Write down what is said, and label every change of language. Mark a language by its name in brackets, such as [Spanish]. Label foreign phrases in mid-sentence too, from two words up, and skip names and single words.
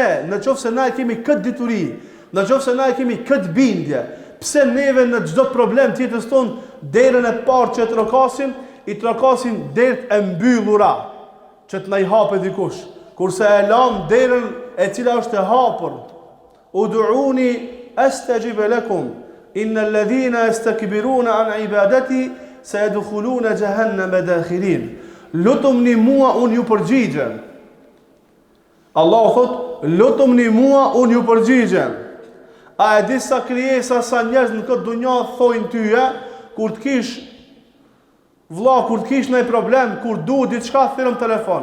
[Albanian] Nëse na kemi këtë dituri, nëse na kemi këtë bindje, pse neve në çdo problem të jetës tonë derën e parë që i trokasim derët e mbyllura, që të na i hapë dikush, kurse e lam derën e cila është e hapur. [Arabic] ادعوني أستجب لكم إن الذين يستكبرون عن عبادتي سيدخلون جهنم داخرين. [Albanian] Lutumni mua, unë ju përgjigjem. Allahu thot, lutumni mua, unë ju përgjigjem. A e di sa krijesa, sa njerëz në këtë dunjë thojnë tyje, kur të kish vlla, kur të kish ndaj problem, kur duhet diçka thirrëm telefon.